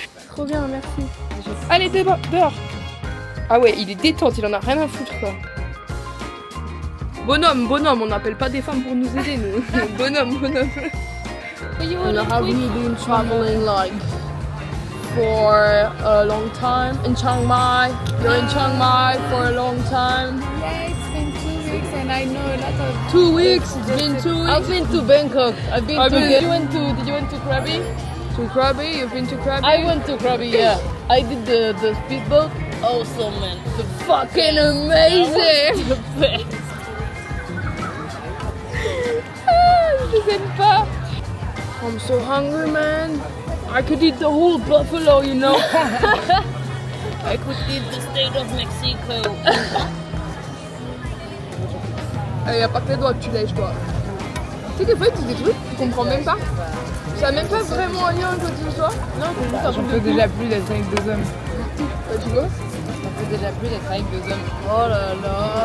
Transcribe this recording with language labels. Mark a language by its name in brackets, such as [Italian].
[French] Trop bien, merci. Allez, dehors. Ah ouais, il est détente, il en a rien à foutre quoi. Bonhomme, on n'appelle pas des femmes pour nous aider, nous. bonhomme. [English] And have we been traveling like for a long time in Chiang Mai? You're in Chiang Mai for a long time. Yeah, it's been 2 weeks and I know a lot of... 2 weeks, it's been 2 weeks. I've been to Bangkok. Did you went to Krabi? To Krabi? You've been to Krabi? I went to Krabi, yeah. I did the speedboat. Awesome, man. The Fucking amazing! the best. [French] Je les aime pas. [English] I'm so hungry, man. I could eat the whole buffalo, you know. I could eat the state of Mexico. [French] Il y a pas que les doigts que tu lèches, toi. Tu sais, des fois, ils disent des trucs, tu comprends même pas. Ça a même pas vraiment un lien avec quoi que ce soit. Non, c'est juste un truc peux de déjà plus d'être avec 2 hommes. Bah, tu vois. J'en peux déjà plus d'être avec 2 hommes. Oh là là.